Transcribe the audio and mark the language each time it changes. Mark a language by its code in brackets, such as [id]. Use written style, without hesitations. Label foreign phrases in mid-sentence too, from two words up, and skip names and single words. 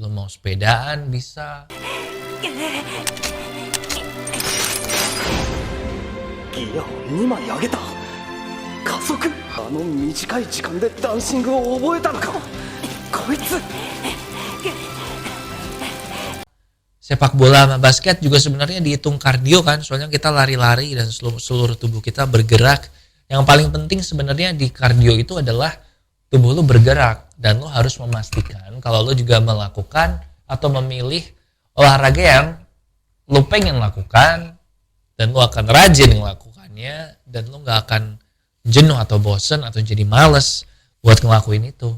[id] sepedaan bisa. [ja] ギアを2枚上げた。加速。あの短い時間でダンシングを覚えたのか。こいつ。 [id] Sepak bola sama basket juga sebenarnya dihitung kardio kan, soalnya kita lari-lari dan seluruh tubuh kita bergerak. Yang paling penting sebenarnya di kardio itu adalah tubuh lu bergerak, dan lu harus memastikan kalau lu juga melakukan atau memilih olahraga yang lu pengen lakukan, dan lu akan rajin melakukannya, dan lu gak akan jenuh atau bosen atau jadi males buat ngelakuin itu.